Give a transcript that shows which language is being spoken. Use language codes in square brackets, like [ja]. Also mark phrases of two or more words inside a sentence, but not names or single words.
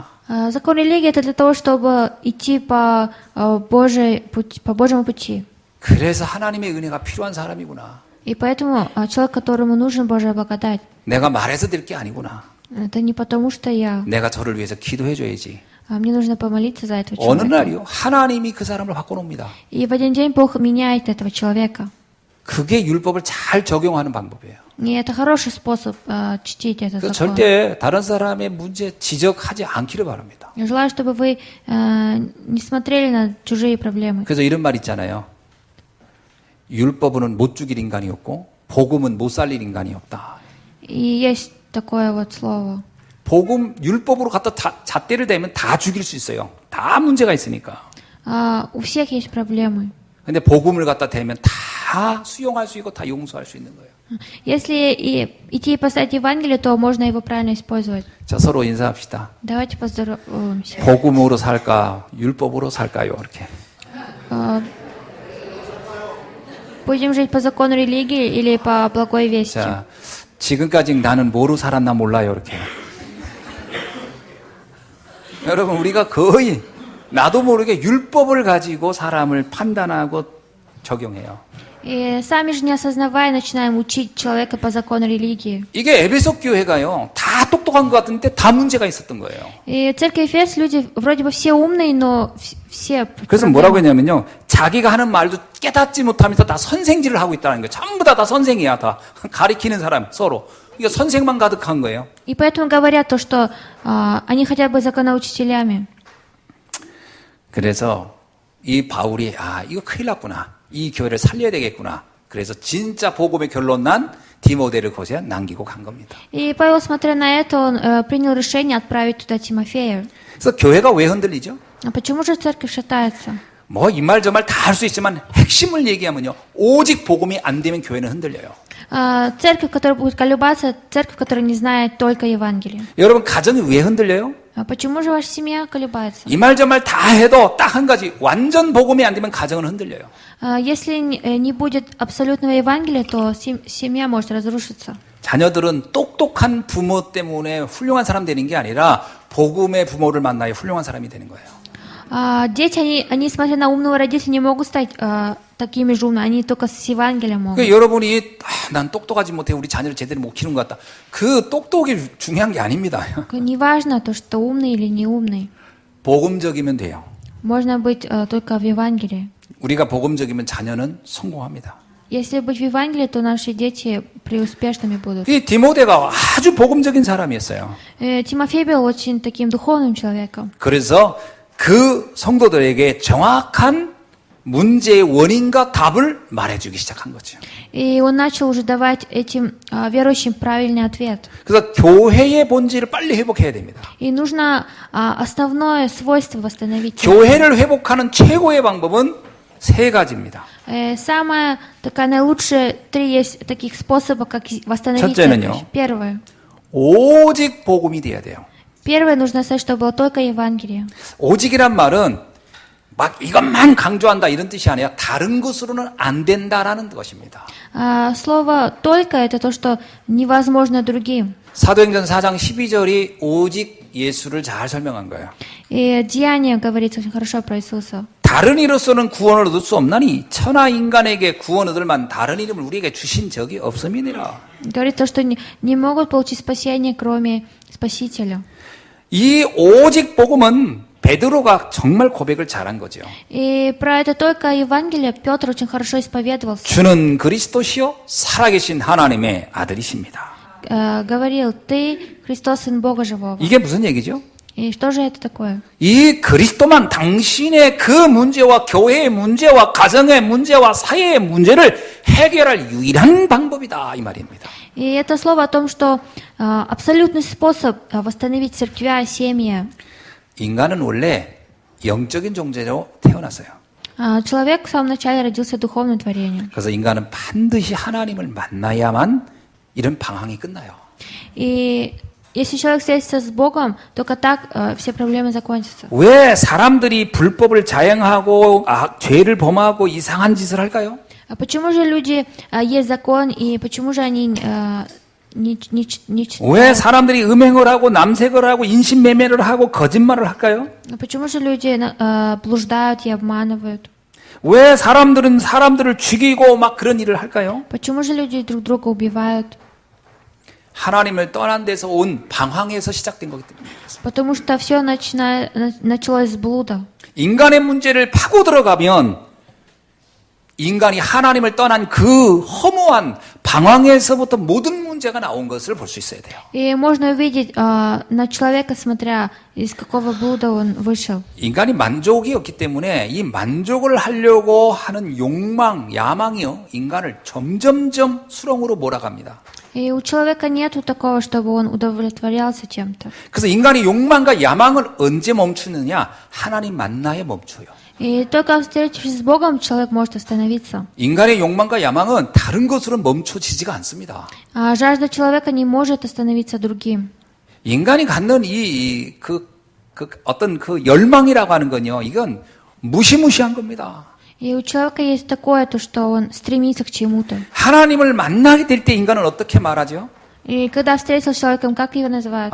[ru] Закон религии это для того, чтобы идти по Божьему пути. [ko] 그래서 하나님의 은혜가 필요한 사람이구나. [ru] И поэтому человек, которому нужен Божья благодать, [ko] 내가 말해서 될 게 아니구나. [ru] это не потому, что [ko] 내가 저를 위해서 기도해줘야지. [ru] мне нужно помолиться за этого 어느 человека. [ko] 날이요, 하나님이 그 사람을 바꿔놓습니다. [ru] И в один день Бог меняет этого человека. [ko] 그게 율법을 잘 적용하는 방법이에요. [ru] И это хороший способ чтить этот 그 закон. [ko] 절대 다른 사람의 문제 지적하지 않기를 바랍니다. [ru] Я желаю, чтобы вы не смотрели на чужие проблемы. [ko] 그래서 이런 말 있잖아요. 율법은 못 죽일 인간이 없고 복음은 못 살릴 인간이 없다. [ru] И есть такое вот слово. [ko] 복음 율법으로 갖다 잣대를 대면 다 죽일 수 있어요. 다 문제가 있으니까. [ru] У всех есть проблемы. [ko] 근데 복음을 갖다 대면 다 수용할 수 있고 다 용서할 수 있는 거예요. [ru] Если идти и поставить Евангелие, то можно его правильно использовать. [ko] 자, 서로 인사합시다. [ru] Давайте поздороваемся. [ko] 복음으로 살까, 율법으로 살까요? 이렇게. [ru] Будем жить по закону религии или по благой вести? [ko] 자, 지금까지 나는 뭐로 살았나 몰라요. 이렇게. 여러분, 우리가 거의 나도 모르게 율법을 가지고 사람을 판단하고 적용해요. [ru] И сами же не осознавая, начинаем учить человека по закону религии. [ko] 이게 에베소 교회가요. 다 똑똑한 것 같은데 다 문제가 있었던 거예요. [ru] И церковь Эфес, люди вроде бы все умные, но все... [ko] 그래서 뭐라고 했냐면요. 자기가 하는 말도 깨닫지 못하면서 다 선생질을 하고 있다는 거예요. 전부 다 선생이야. 다 가리키는 사람 서로. 이거 선생만 가득한 거예요. [ru] И поэтому говорят то, что они хотят быть законоучителями. [ko] 그래서 이 바울이 이거 큰일 났구나. 이 교회를 살려야 되겠구나. 그래서 진짜 복음의 결론 난 디모데를 거기에 남기고 간 겁니다. [ru] И Павел, смотря на это, он принял решение отправить туда Тимофея. [ko] 그래서 교회가 왜 흔들리죠? [ru] А почему же церковь шатается? [ko] 뭐 이 말 저 말 다 할 수 있지만 핵심을 얘기하면요. 오직 복음이 안 되면 교회는 흔들려요. [ru] Церковь, которая будет колебаться, церковь, которая не знает только Евангелие. [ko] 여러분 가정이 왜 흔들려요? [ru] А почему же ваша семья колебается? [ko] 이 말 저 말 다 해도 딱 한 가지 완전 복음이 안 되면 가정은 흔들려요. [ru] Если не будет абсолютного Евангелия, то семья может разрушиться. [ko] 자녀들은 똑똑한 부모 때문에 훌륭한 사람 되는 게 아니라 복음의 부모를 만나야 훌륭한 사람이 되는 거예요. [ru] Дети, они, смотря на умного родителя, не могут стать такими же умными, они только с Евангелием могут. [ko] 그러니까 여러분이 난 똑똑하지 못해 우리 자녀를 제대로 못 키우는 것 같다. 그 똑똑이 중요한 게 아닙니다. [ru] Не важно то, что умный или не умный. [ko] 복음적이면 돼요. [ru] Можно быть только в Евангелии. [ko] 우리가 복음적이면 자녀는 성공합니다. [ru] Если быть в Евангелии, то наши дети преуспешными будут. [ko] 이 디모데가 아주 복음적인 사람이었어요. [ru] Тимофей был очень таким духовным человеком. [ko] 그래서 그 성도들에게 정확한 문제의 원인과 답을 말해주기 시작한 거죠. [ru] И он начал уже давать этим верующим правильный ответ. [ko] 그래서 교회의 본질을 빨리 회복해야 됩니다. [ru] И нужно основное свойство восстановить. [ko] 교회를 회복하는 최고의 방법은 세 가지입니다. [ru] Самая такая наилучшая три есть таких способа, как восстановить [ko] 첫째는요. [ru] церковь. Первое. [ko] 오직 복음이 돼야 돼요. [ru] Первое нужно сказать, что было только Евангелие. [ko] 오직이란 말은 막 이것만 강조한다 이런 뜻이 아니라 다른 것으로는 안 된다라는 것입니다. [ru] Слово «только» — это то, что невозможно другим. [ko] 사도행전 4장 12절이 오직 예수를 잘 설명한 거예요. [ru] И Деяние говорится очень хорошо про Иисуса. [ko] 다른 이로서는 구원을 얻을 수 없나니 천하 인간에게 구원 얻을 만 다른 이름을 우리에게 주신 적이 없음이니라. [ru] Говорит то, что не могут получить спасение, кроме Спасителя. [ko] 이 오직 복음은 베드로가 정말 고백을 잘한 거죠. [ru] И про это только Евангелие Петр очень хорошо исповедовался. [ko] 주는 그리스도시요 살아계신 하나님의 아들이십니다. [ru] Говорил: «Ты Христос, Сын Бога Живого». [ko] 이게 무슨 얘기죠? [ru] И что же это такое? [ko] 이 그리스도만 당신의 그 문제와 교회의 문제와 가정의 문제와 사회의 문제를 해결할 유일한 방법이다 이 말입니다. [ru] И это слово о том, что абсолютный способ восстановить церквя, семьи. [ko] 인간은 원래 영적인 존재로 태어났어요. [ru] Человек в самом начале родился духовным творением. [ko] 그래서 인간은 반드시 하나님을 만나야만 이런 방황이 끝나요. [ru] И если человек встретится с Богом, только так все проблемы закончатся. [ko] 왜 사람들이 불법을 자행하고 죄를 범하고 이상한 짓을 할까요? [ru] А почему же люди есть закон и почему же они не 왜 читают? [ko] 사람들이 음행을 하고 남색을 하고 인신매매를 하고 거짓말을 할까요? [ru] А почему же люди блуждают и обманывают? [ko] 왜 사람들은 사람들을 죽이고 막 그런 일을 할까요? [ru] Почему же люди друг друга убивают? [ko] 하나님을 떠난 데서 온 방황에서 시작된 거기 때문에. [ru] Потому что все началось с блуда. [ko] 인간의 문제를 파고 들어가면 인간이 하나님을 떠난 그 허무한 방황에서부터 모든 문제가 나온 것을 볼 수 있어야 돼요. [ru] И можно увидеть на человека, смотря из какого блуда он вышел. [ko] 인간이 만족이 없기 때문에 이 만족을 하려고 하는 욕망, 야망이요, 인간을 점점점 수렁으로 몰아갑니다. [ru] И у человека нету такого, чтобы он удовлетворялся чем-то. [ko] 그래서 인간이 욕망과 야망을 언제 멈추느냐? 하나님 만나에 멈춰요. [ru] И только встретившись с Богом, человек может остановиться. [ko] 인간의 욕망과 야망은 다른 것으로 멈춰지지가 않습니다. [ru] А жажда человека не может остановиться другим. [ko] 인간이 갖는 어떤 그 열망이라고 하는 건요, 이건 무시무시한 겁니다. [ru] И у человека есть такое, то, что он стремится к чему-то. [ko] 하나님을 만나게 될 때 인간은 어떻게 말하죠? [ru] И когда встретился с человеком, как его называют?